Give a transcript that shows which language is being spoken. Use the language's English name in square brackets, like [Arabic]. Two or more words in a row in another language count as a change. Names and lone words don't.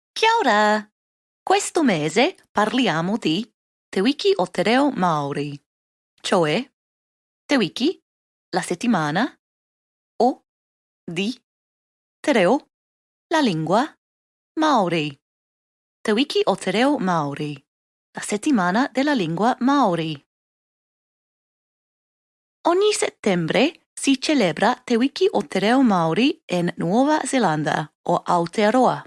[Māori] Kia ora! [Italian] Questo mese parliamo di [Māori] Te Wiki [Italian] o Te Reo Maori, cioè Te Wiki, la settimana, o di [Māori] Te Reo, [Italian] la lingua, Maori. Te Wiki o Te Reo Maori, la settimana della lingua Maori. Ogni settembre si celebra Te Wiki o Te Reo Maori in Nuova Zelanda o Aotearoa.